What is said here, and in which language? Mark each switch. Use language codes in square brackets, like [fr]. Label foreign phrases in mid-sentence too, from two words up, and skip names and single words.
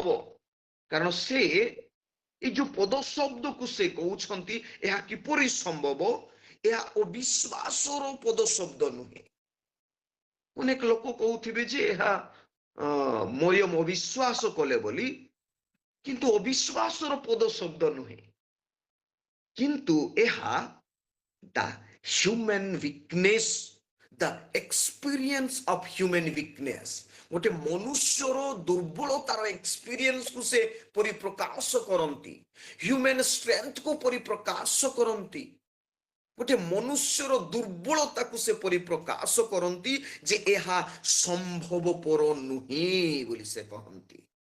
[or] କାରଣ ସେ এই ଯୋଉ ପଦ ଶବ୍ଦକୁ ସେ କହୁଛନ୍ତି, ଏହା କିପରି ସମ୍ଭବ? ଏହା ଅବିଶ୍ୱାସର ପଦ ଶବ୍ଦ ନୁହେଁ। ଅନେକ ଲୋକ କହୁଥିବେ ଯେ ଏହା ମରିୟମ ଅବିଶ୍ୱାସ କଲେ ବୋଲି, କିନ୍ତୁ ଅବିଶ୍ୱାସର ପଦ ଶବ୍ଦ ନୁହେଁ, କିନ୍ତୁ ଏହା [en] the human weakness, the experience of human weakness, [or] ଗୋଟେ ମନୁଷ୍ୟର ଦୁର୍ବଳତାର ଏକ୍ସପିରିଏନ୍ସକୁ ସେ ପରିପ୍ରକାଶ କରନ୍ତି, [en] human strengthକୁ [or] ପରିପ୍ରକାଶ କରନ୍ତି, ଗୋଟେ ମନୁଷ୍ୟର ଦୁର୍ବଳତାକୁ ସେ ପରିପ୍ରକାଶ କରନ୍ତି ଯେ ଏହା ସମ୍ଭବପର ନୁହେଁ ବୋଲି ସେ କହନ୍ତି।